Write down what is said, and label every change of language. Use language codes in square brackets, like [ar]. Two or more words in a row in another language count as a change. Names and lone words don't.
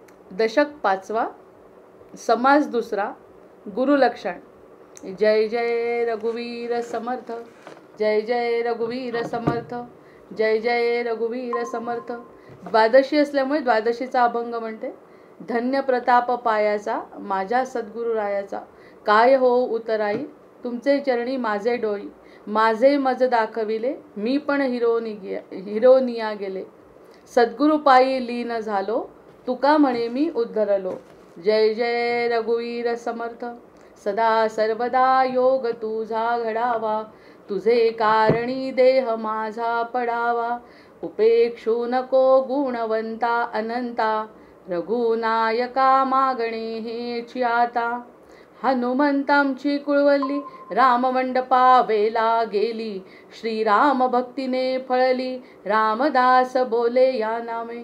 [mr] दशक पाचवा, समास दुसरा, गुरुलक्षण। जय जय रघुवीर समर्थ, जय जय रघुवीर समर्थ, जय जय रघुवीर समर्थ। द्वादशी असल्यामुळे द्वादशीचा अभंग म्हणते। धन्य प्रताप पायाचा माझ्या सद्गुरुरायाचा, काय हो उतराई तुमचे चरणी माझे डोई। माझे मज दाखविले मी पण हिरोनिया गेले, सद्गुरु पायी लीन झालो तुका म्हणे मी उद्धरलो। जय जय रघुवीर समर्थ, सदा सर्वदा योग तुझा घडावा, तुझे कारणी देह माझा पडावा। उपेक्षू नको गुणवंता अनंता, रघुनायका मागणे हेची आता। हनुमंतांची कुळवली राममंडपा वेला गेली, श्रीराम भक्तीने फळली रामदास बोले या नामे।